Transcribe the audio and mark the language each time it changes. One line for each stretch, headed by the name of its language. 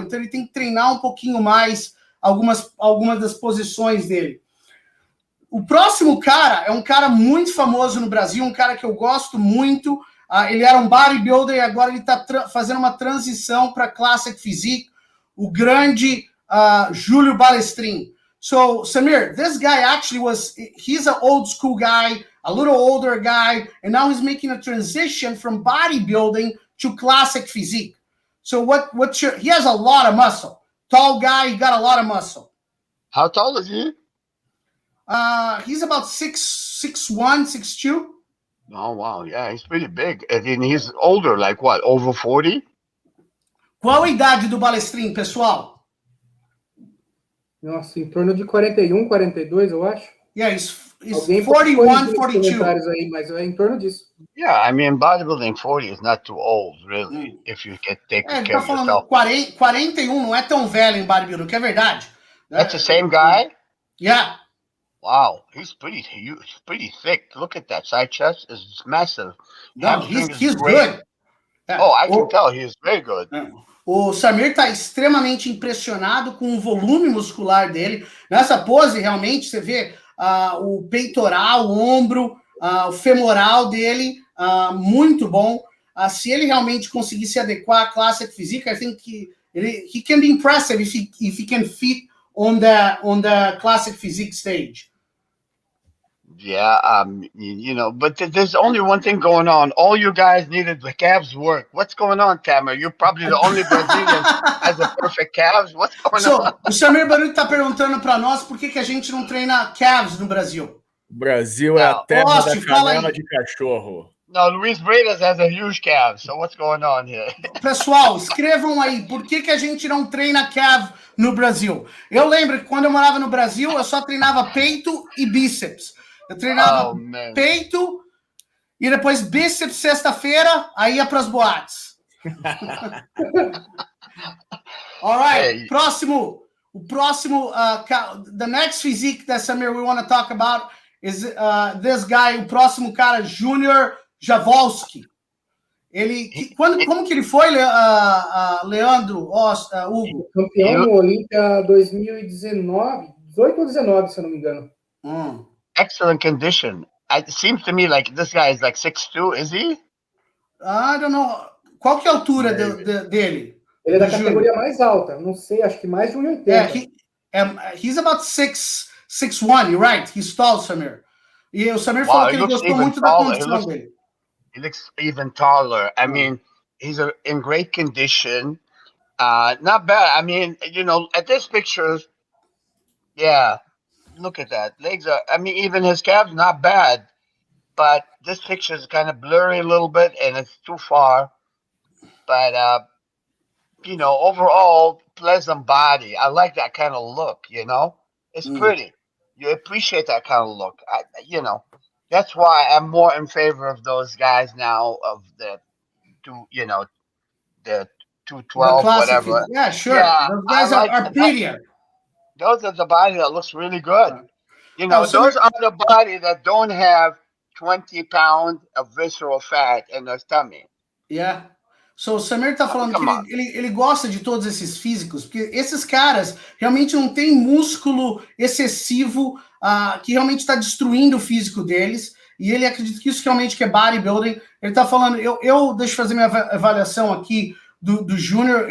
Portuguese: Então ele tem que treinar um pouquinho mais algumas das posições dele. O próximo cara é um cara muito famoso no Brasil, um cara que eu gosto muito. Ele era um bodybuilder e agora ele está fazendo uma transição para Classic Physique, o grande Júlio Balestrin.
English: So, Samir, this guy actually he's an old school guy, a little older guy, and now he's making a transition from bodybuilding to Classic Physique. So he has a lot of muscle. Tall guy, he got a lot of muscle. How tall is he? He's about 6'1", 6'2". Oh, wow. Yeah, he's pretty big. And he's older, like what, over 40?
Portuguese: Qual a idade do Balestrin, pessoal? Nossa, em torno de 41, 42, eu acho.
English: Yeah, he's 41, 42.
Portuguese: Aí, mas é em torno disso.
English: Yeah, I mean, bodybuilding 40 is not too old, really, if you can take care of yourself.
Portuguese: 41 não é tão velho em bodybuilding, que é verdade.
English: That's the same guy? Yeah. Wow, he's pretty huge, pretty thick. Look at that side chest is massive. No, he's good. Oh, I can tell he is very good.
Portuguese: O Samir está extremamente impressionado com o volume muscular dele. Nessa pose, realmente, você vê o peitoral, o ombro, o femoral dele, muito bom. Se ele realmente conseguir se adequar à Classic Physique,
English: I think he can be impressive if he can fit on the Classic Physique stage. Yeah, but there's only one thing going on. All you guys needed the calves work. What's going on, Cameron? You're probably the only Brazilian has the perfect calves. What's going on?
Portuguese: O Samir Bannout está perguntando para nós por que a gente não treina calves no Brasil. O Brasil é a terra da canela de cachorro.
English: No, Luis Bredas has a huge calf, so what's going on here?
Portuguese: Pessoal, escrevam aí, por que a gente não treina calf no Brasil? Eu lembro que quando eu morava no Brasil, eu só treinava peito e bíceps. Eu treinava peito e depois bíceps sexta-feira, aí ia para as boates.
English: All right,
Portuguese: o próximo,
English: the next physique that Samir we want to talk about is this guy,
Portuguese: o próximo cara,
English: Junior Javolski.
Portuguese: Como que ele foi, Leandro, Hugo? Campeão no Olímpia 2019, 18 ou 19, se eu não me engano.
English: Excellent condition. It seems to me like this guy is like 6'2", is he? I don't know.
Portuguese: Qual que é a altura dele? Ele é da categoria mais alta. Não sei, acho que mais de 1,80.
English: He's about 6'1", you're right. He's tall, Samir.
Portuguese: E o Samir falou que ele gostou muito da condição dele.
English: He looks even taller. I mean, he's in great condition. Not bad. I mean, at this picture, yeah. Look at that. Legs are, even his calves, not bad. But this picture is kind of blurry a little bit, and it's too far. But, overall, pleasant body. I like that kind of look, It's pretty. You appreciate that kind of look. That's why I'm more in favor of those guys now, of the 212, whatever. Yeah, sure. Yeah, those guys are prettier. Those are the body that looks really good. Those are the body that don't have 20 pounds of visceral fat in their tummy. Yeah.
Portuguese: So, o Samir tá falando que ele gosta de todos esses físicos, porque esses caras realmente não têm músculo excessivo que realmente está destruindo o físico deles, e ele acredita que isso realmente que é bodybuilding. Ele tá falando, deixa eu fazer minha avaliação aqui do Júnior.